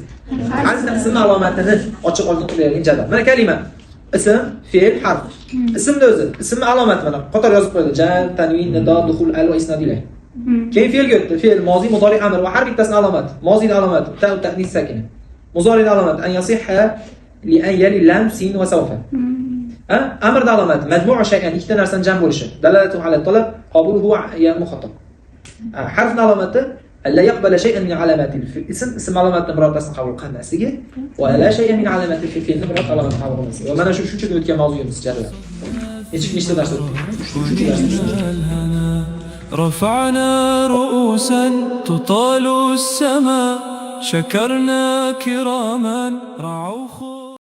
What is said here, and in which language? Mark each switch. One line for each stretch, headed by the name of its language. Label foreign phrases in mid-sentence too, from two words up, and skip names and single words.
Uzbek: Har qism alomatini ochiq olib qo'yilgan jadval. Mana kalima, ism, fe'l, harf. Ismni o'zi, ismni alomati mana qator yozib qo'yildi. Jar, tanvin, nido, duxul, al va isnadilar. Keyin fe'lga o'tdi. Fe'l, mozi, mudori, amr va har bittasining alomati. Mozining alomati
Arabic: تاء التأنيث الساكنة. مضارع علامات أن يصح لأن يلي لام سين وسوف. أمر علامات مجموع شيئين
Uzbek: ikkita narsani jam bo'lishi.
Arabic: دلالته على الطلب قابله هو يا مخاطب. حرف علامته لا يقبل شيئا من علامات الاسم اسم علامات
Uzbek: birortasini qabul qilmasligi va
Arabic: لا شيئا من علامات الفعل
Uzbek: biror alamat qabul qilmasligi. Mana shu shuncha o'tgan mavzuyimiz jarlar. nechta dars
Arabic: الهنا رفعنا رؤوسا تطال السماء شكرنا كراما رعوا